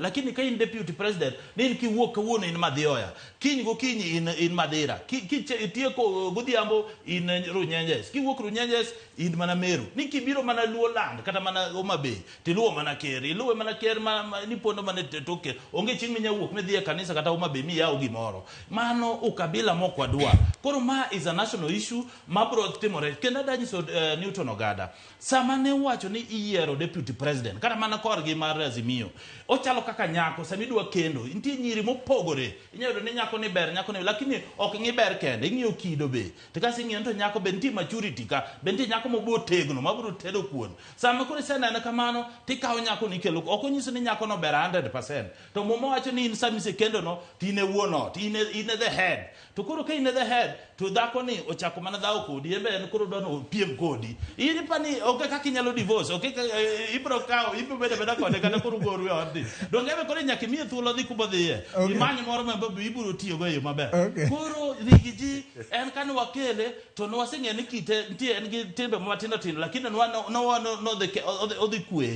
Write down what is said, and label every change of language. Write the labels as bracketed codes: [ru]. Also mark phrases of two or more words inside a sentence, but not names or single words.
[luo] Lakini ka in [en] deputy president [luo] ni kiwuok kawuono in Madhioya, kiny gokinyi in Madera, kitieko godhiambo in Runyenjes, kiwuok Runyenjes in mana Meru, ni kibiro mana Luo Land kata mana Homa Bay tiluwo mana ker, iluwe mana ker ni pondo mana toke, onge chieng' minyawuok midhi e kanisa kata Homa Bay miyaw gimoro. Mano ukabila mokwadwa. Koro ma [en] is a national issue [luo] mabro timore. Kenda danyiso Newton Ogada sama ne wacho ni iyiero [en] deputy president [luo] kata mana korgi mar Azimio, ochalo kaka nyako sami dwa kendo nitie nyiri mopogore. Inyalo ni nyako ni ber, nyako ni, lakini ok ng'i ber kende, ing'iyo kido be. To kasi ng'iyo to nyako be nitie maturity ka, be nitie nyako mobo tegno mabro tedo kuon. Sama koro senene kamano tikawo nyako ni kelo, ok onyiso ni nyako no ber 100%. To momo wacho ni in sami se kendo no tine wuono, tine [en] the head. [luo] To koro ka in [en] the head [luo] to dhako ni ochako mana dhawo kodi, embe en koro dwano piem kodi. Ini pani ok kaka inyalo divorce, ok ibro kawo ibro beda kode kata koro goru e odni. Donge be koro nyaka imiye thuolo dhi kubo dhiye. Imanyo moro ma ibro tiyo go e yo maber. Koro rigiji en kan wakele to no waseng'e ni kite nitie en gi timbe matindo tindo, lakini no odhi kwe.